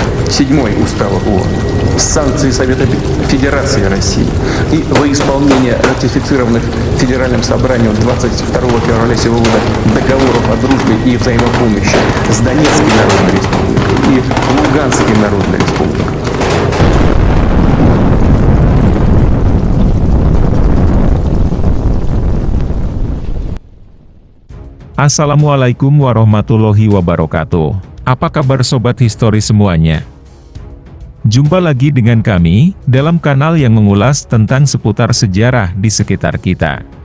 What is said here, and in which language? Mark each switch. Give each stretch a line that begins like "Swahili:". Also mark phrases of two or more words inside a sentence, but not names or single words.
Russian: 7 Устава ООН, санкции Совета Федерации России и во исполнение ратифицированных Федеральным собранием 22 февраля сего года договоров о дружбе и взаимопомощи с Донецкой Народной Республикой и Луганской Народной Республикой.
Arabic: السلام عليكم ورحمة الله وبركاته.
Indonesian: Apa kabar sobat histori semuanya? Jumpa lagi dengan kami, dalam kanal yang mengulas tentang seputar sejarah di sekitar kita.